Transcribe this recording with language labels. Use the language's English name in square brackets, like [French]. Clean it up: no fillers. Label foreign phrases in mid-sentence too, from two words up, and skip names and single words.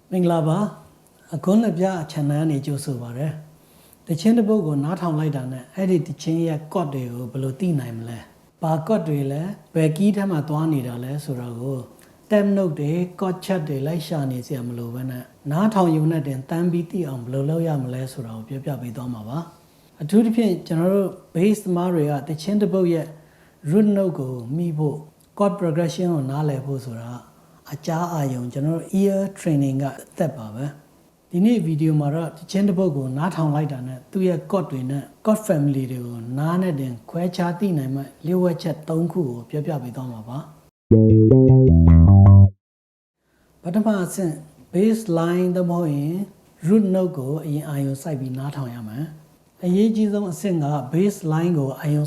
[Burmese] မင်္ဂလာပါအခုလည်းပြအချန်နယ်နေကြိုဆိုပါရယ်တချင်းတစ်ပုတ်ကိုနားထောင်လိုက်တာနဲ့အဲ့ဒီတချင်းရဲ့ code တွေကိုဘယ်လိုသိနိုင်မလဲဘာ code တွေလဲဘယ်ကီးထဲ မှာသွားနေတာလဲဆိုတော့ကို [English] tab note [Burmese] တွေ [English] code chat [Burmese] တွေလိုက်ရှာနေစရာမလိုဘဲနဲ့နားထောင်ရုံနဲ့တင်တန်းပြီးသိအောင် ဘယ်လိုလုပ်ရမလဲဆိုတာကိုပြောပြပေးသွားမှာပါအထူးသဖြင့်ကျွန်တော်တို့ base သမားတွေကတချင်းတစ်ပုတ်ရဲ့ [English] root note [Burmese] ကိုမိဖို့ [English] chord progression [Burmese] ကိုနားလည်ဖို့ဆိုတာအကြားအာရုံကျွန်တော်တို့ [English] ear training [Burmese] ကအသက်ပါပဲဒီနေ့ဗီဒီယိုမှာတော့တချင်းတစ်ပုတ်ကိုနားထောင်လိုက်တာနဲ့သူ့ရဲ့ chord တွေနဲ့ [English] chord family [Burmese] တွေကိုနားနဲ့တင်ခွဲခြားသိနိုင်မှလျှို့ဝှက်ချက်၃ခုကိုပြောပြပေးသွားမှာပါ ပထမအဆင့် [English] bass line [Burmese] သို့မဟုတ်ရင် [English] root note [Burmese] ကိုအရင်အာရုံစိုက်ပြီးနားထောင်ရမယ်အရေးကြီးဆုံးအဆင့်က [English] bass line [Burmese] ကိုအာရုံ